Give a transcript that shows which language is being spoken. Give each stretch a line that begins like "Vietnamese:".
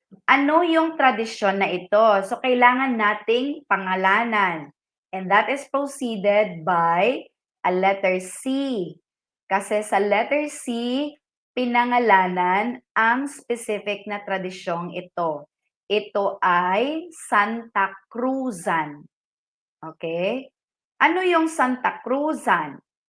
Filipino: Ano yung tradisyon na ito? So, kailangan nating pangalanan.
English: And that is preceded by a letter C.
Filipino: Kasi sa letter C, pinangalanan ang specific na tradisyong ito. Ito ay Santa Cruzan. Okay? Ano yung Santa Cruzan?